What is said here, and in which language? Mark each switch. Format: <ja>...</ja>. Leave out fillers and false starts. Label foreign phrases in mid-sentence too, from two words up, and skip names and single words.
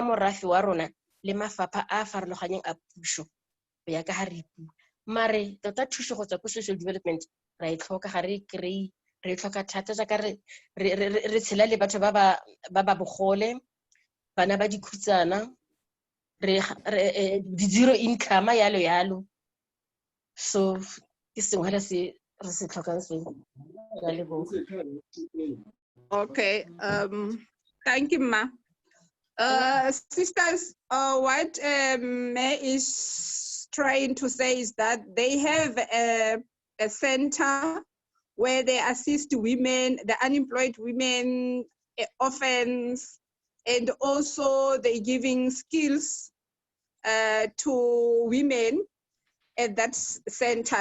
<tn>morafe wa rona le mafapha a farologaneng a puso go ya ka ha re bua mare tota thuso go tswa ko</tn> <en>social development</en> <tn>ra e tlhoka ga re kry re tlhoka thata jaaka re tshela le batho ba ba bogole bana ba dikhutsana re</tn> <en>zero income</en> <tn>yalo so ke sengwe le se re se tlhokang se ya leboga.</tn> <en>Okay, thank you, Ma. Sisters, what May is trying to say is that they have a center where they assist women, the unemployed women, orphans, and also they're giving skills to women at that center.</en>